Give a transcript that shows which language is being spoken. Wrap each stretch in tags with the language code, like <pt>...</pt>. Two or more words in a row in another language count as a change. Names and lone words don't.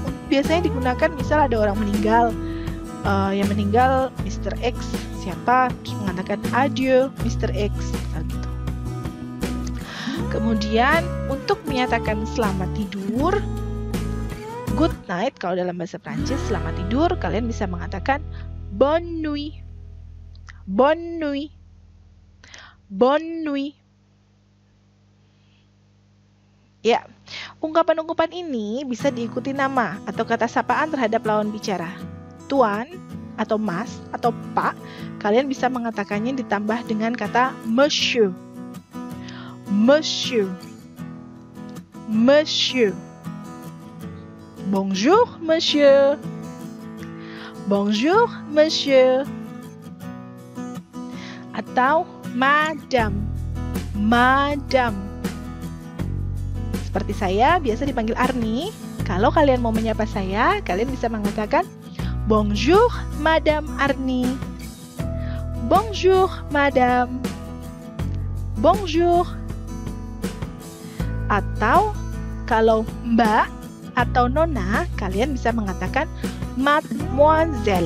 <id>Biasanya digunakan misal ada orang meninggal, yang meninggal Mr. X, siapa, terus mengatakan adieu Mr. X, gitu. Kemudian untuk menyatakan selamat tidur,</id> <en>good night,</en> <id>kalau dalam bahasa Prancis selamat tidur, kalian bisa mengatakan</id> <fr>bonne nuit. Bonne nuit. Bonne nuit.</fr> <id>Ya, ungkapan-ungkapan ini bisa diikuti nama atau kata sapaan terhadap lawan bicara. Tuan atau mas atau pak, kalian bisa mengatakannya ditambah dengan kata monsieur.</id> <fr>Monsieur. Monsieur. Bonjour, monsieur. Bonjour, monsieur.</fr> <id>Atau madame.</id> <fr>Madame.</fr> <id>Seperti saya, biasa dipanggil Arni. Kalau kalian mau menyapa saya, kalian bisa mengatakan</id> <fr>Bonjour, Madame</fr> <id>Arnie.</id> <fr>Bonjour, Madame. Bonjour.</fr> <id>Atau kalau Mbak atau Nona, kalian bisa mengatakan Mademoiselle.</id>